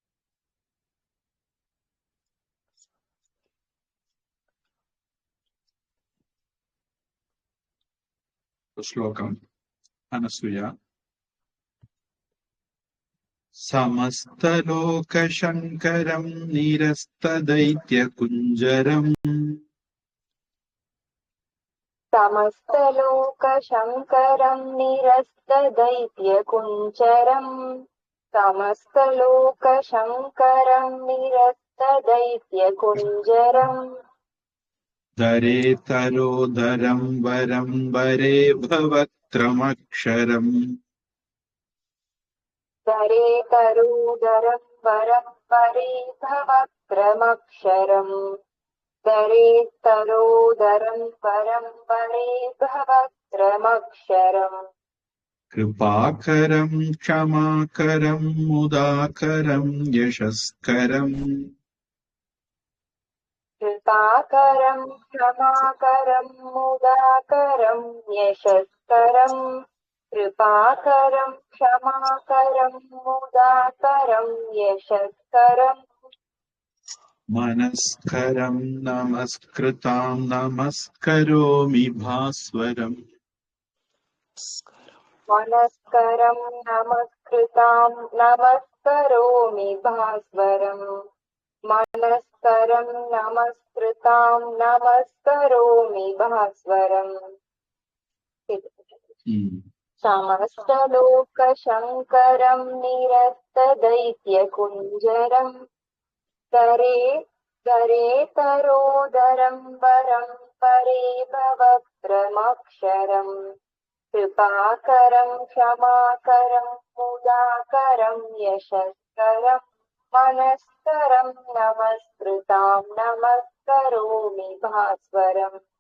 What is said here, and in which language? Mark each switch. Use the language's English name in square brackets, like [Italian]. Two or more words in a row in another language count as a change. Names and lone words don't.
[Malayalam] ശ്ലോകം അനസൂയ. [Sanskrit] സമസ്തലോകശങ്കരം നിരസ്തദൈത്യകുഞ്ജരം समस्तलोकशङ्करं निरस्तदैत्यकुञ्जरम् समस्तलोकशङ्करं निरस्तदैत्यकुञ्जरम् ധരേതരോധരം വരം വരേ ഭവക്ത്രമക്ഷരം दरेतरोदरं वरं वरे भवक्त्रमक्षरम् दरेतरोदरं वरं वरे भवक्त्रमक्षरम् കൃപാകരം ക്ഷമാകരം മുദാകരം യശസ്കരം कृपाकरं क्षमाकरं मुदाकरं यशस्करम् कृपाकरं क्षमाकरं मुदाकरं यशस्करम् മനസ്കരം നമസ്കൃതാം നമസ്കരോമി ഭാസ്വരം. मनस्करं नमस्कृतां नमस्करोमि भास्वरम् मनस्करं नमस्कृतां नमस्करोमि भास्वरम्. समस्तलोकशङ्करं निरस्तदैत्यकुञ्जरम् दरेतरोदरं वरं परे भवक्त्रमक्षरम् कृपाकरं क्षमाकरं मुदाकरं यशस्करम् मनस्करं नमस्कृतां नमस्करोमि भास्वरम्.